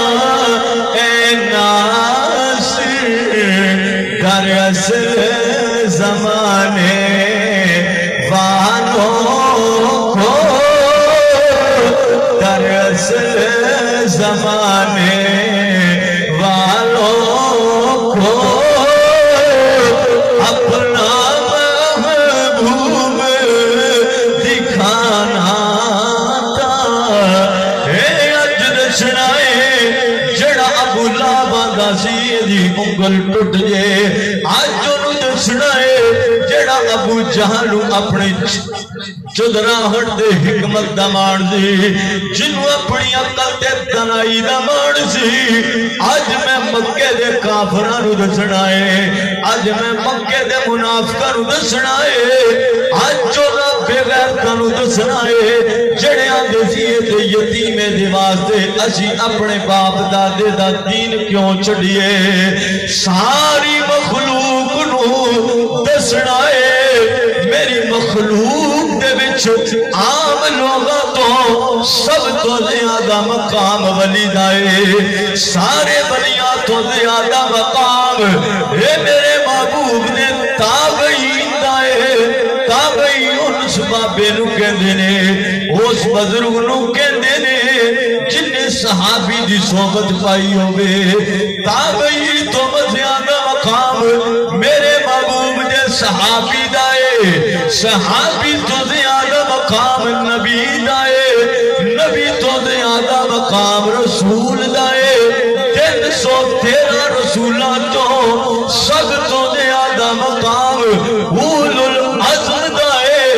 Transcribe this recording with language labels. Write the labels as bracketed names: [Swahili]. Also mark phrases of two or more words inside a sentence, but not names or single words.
[Urdu] اے ناصر در اصل زمانے والوں کو، دراصل زمانے والوں کو اپنا محبوب دکھانا تھا۔ [Punjabi] اے اج دسنا ہے جڑا ابو لہب دا سی دی انگل ٹوٹ جے، اج انہوں دسنا ہے جڑا ابو جہل اپنے چودراہٹ دے حکمت دا مان دی، جنہوں اپنی عقل تے دانائی دا مان سی، آج میں مکے دے کافراں نوں دسنا ہے، آج میں مکے دے منافقاں نوں دسنا ہے، آج چودہ بے غیرتاں نوں دسنا ہے، جڑیاں دے سی تے یتیمے دے واسطے اسی اپنے باپ دادے دا دین کیوں چھڈیے؟ ساری مخلوق نوں دسنا ہے، میری مخلوق دے وچ عام لوگاں تو سب تو زیادہ مقام ولی دائے، سارے ولیاں تو زیادہ مقام اے میرے محبوب نے تابعین دائے۔ تابعین اس بابے نو کہندے نے، اس بزرگ نو کہندے نے جن نے صحابی دی صحبت پائی ہوئے۔ تابعین تو زیادہ مقام میرے محبوب نے صحابی دائے، صحابی تو زیادہ مقام نبی دائے، نبی تو زیادہ مقام رسول دائے، 313 رسولہ تو سب تو زیادہ مقام اولو العظم دائے۔